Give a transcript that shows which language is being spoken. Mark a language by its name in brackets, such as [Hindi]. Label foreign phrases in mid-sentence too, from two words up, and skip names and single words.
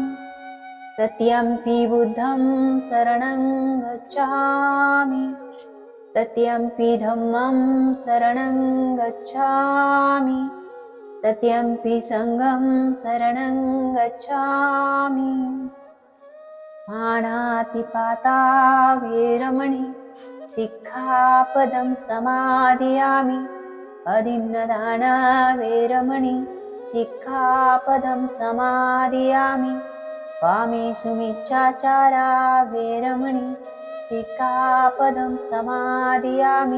[Pali] तृतीयंपि बुद्धं शरणं गच्छामि. तृतीयंपि धम्मं शरणं गच्छामि. तृतीयंपि संघं शरणं गच्छामि. पाणातिपाता वेरमणि शिक्षापदं समादियामि. अदिन्नदाना वेरमणि शिक्षापदं समादियामि. कामेषु मिच्छाचारा वेरमणि शिक्षापदं समादियामि.